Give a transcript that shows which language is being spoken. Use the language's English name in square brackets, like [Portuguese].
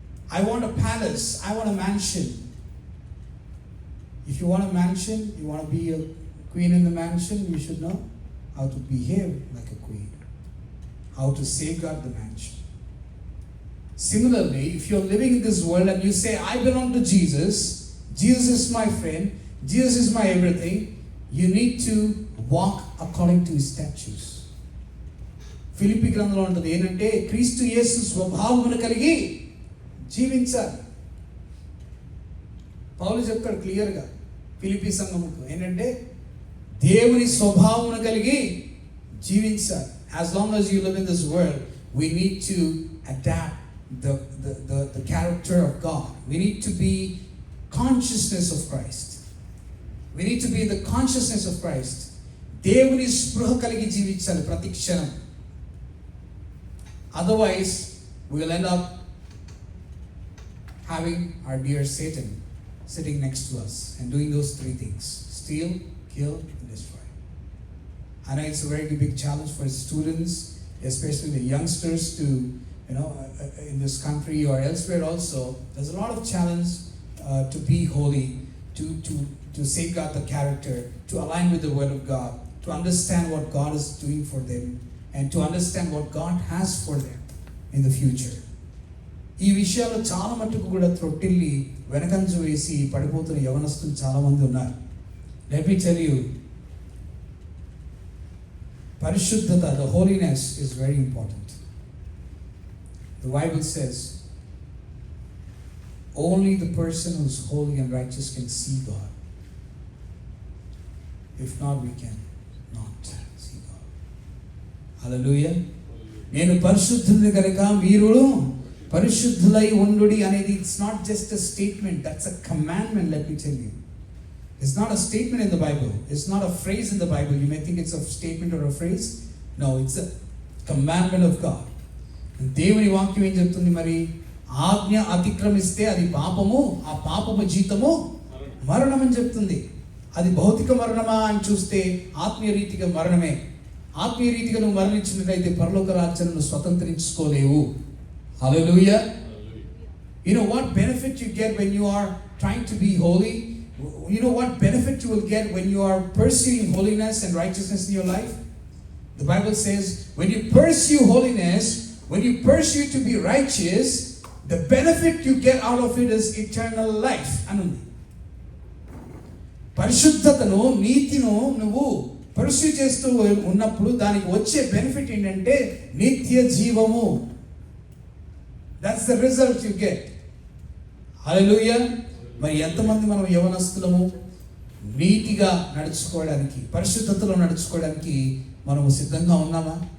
[English] I want a palace. I want a mansion. If you want a mansion, you want to be a queen in the mansion, you should know how to behave like a queen, how to safeguard the mansion. Similarly, if you're living in this world and you say, I belong to Jesus, Jesus is my friend, Jesus is my everything, you need to walk according to his statutes. [Telugu] Philippi గ్రంథంలో ఉంటుంది ఏంటంటే, క్రీస్తు యేసు స్వభావమును కలిగి జీవించాలి. పౌలు చెప్తాడు క్లియర్గా ఫిలిప్పీ సంఘముకు ఏంటంటే, దేవుని స్వభావమును కలిగి జీవించాలి. [English] As long as you live in this world, we need to adapt the character of God. We need to be consciousness of Christ. We need to be in the consciousness of Christ. [Telugu] దేవుని స్పృహ కలిగి జీవించాలి ప్రతి క్షణం. [English] Otherwise, we will end up having our dear Satan sitting next to us and doing those three things: steal, kill, and destroy. I know it's a very big challenge for students, especially the youngsters, to in this country or elsewhere also. There's a lot of challenge to be holy, to safeguard the character, to align with the Word of God, to understand what God is doing for them, and to understand what God has for them in the future. [Telugu] ఈ విషయాల్లో చాలా మట్టుకు కూడా త్రొట్టిల్లి వెనకంజ వేసి పడిపోతున్న యవనస్తులు చాలా మంది ఉన్నారు. [English] Let me tell you, పరిశుద్ధత, the holiness is very important. The Bible says only the person who's holy and righteous can see God. If not, we can not see God. Hallelujah. [Telugu] నేను పరిశుద్ధుని కనుక మీరు పరిశుద్ధులై ఉండుడి అనేది [English] It's not just a statement, that's a commandment. Let me tell you, it's not a statement in the Bible, it's not a phrase in the Bible. You may think it's a statement or a phrase. No, it's a commandment of God. [Telugu] దేవుని వాక్యం ఏం చెప్తుంది మరి? ఆజ్ఞ అతిక్రమిస్తే అది పాపము, ఆ పాపము జీతము మరణం అని చెప్తుంది. అది భౌతిక మరణమా అని చూస్తే ఆత్మీయ రీతిగా మరణమే. ఆత్మీయ రీతిగా నువ్వు మరణించినట్లయితే పరలోక రాజ్యాన్ని స్వతంత్రించుకోలేవు. [English] Hallelujah. You know what benefit you get when you are trying to be holy? You know what benefit you will get when you are pursuing holiness and righteousness in your life? The Bible says when you pursue holiness, when you pursue to be righteous, the benefit you get out of it is eternal life. [Telugu] Anundi. పరిశుద్ధతను, నీతిను నువ్వు pursue చేస్తూ ఉన్నప్పుడు దానికి వచ్చే benefit ఏంటంటే నిత్య జీవము. [English] That's the result you get. [Telugu] హల్లెలూయా. మరి ఎంతమంది మనం యవనస్తులము నీతిగా నడుచుకోవడానికి, పరిశుద్ధతలో నడుచుకోవడానికి మనము సిద్ధంగా ఉన్నామా?